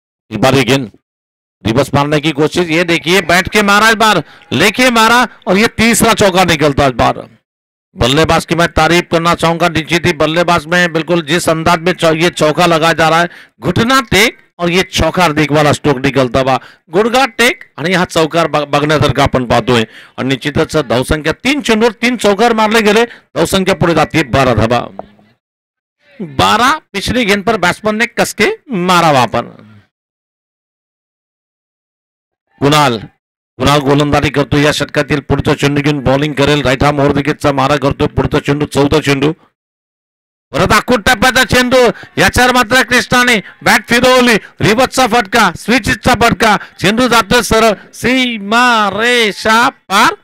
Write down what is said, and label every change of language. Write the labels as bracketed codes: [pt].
[hi] इस बार ये गेंद रिवर्स मारने की कोशिश, ये देखिए बैठ के मारा इस बार, लेके मारा और ये तीसरा चौका निकलता इस बार. बल्लेबाज की मैं तारीफ करना चाहूंगा. निश्चित ही बल्लेबाज में बिल्कुल जिस अंदाज में ये चौका लगाया जा रहा है, घुटना टेक और ये चौकार देख वाला स्ट्रोक निकलता हुआ, [mr] गुडघा टेक आणि हा चौकार बघण्यासारखा आपण पाहतोय. आणि निश्चितच धावसंख्या 3 चेंडूवर 3 चौकार मारले गेले. धावसंख्या पुढे जाते 12 धावा. [hi] 12 पिछली गेंद पर बैट्समैन ने कसके मारा वहां पर. [mr] कुणाल गोलंदाजी करतो. या षटकातील पुढचा चेंडू घेऊन बॉलिंग करेल. राईट आर्म ओव्हर विकेटचा मारा करतो. पुढचा चेंडू 14 चेंडू. परत आखूट टप्प्याचा चेंडू. याच्यावर मात्र कृष्णाने बॅट फिरवली. रिवर्सचा फटका, स्विचचा फटका. चेंडू जातोय सरळ सीमा रेषा पार.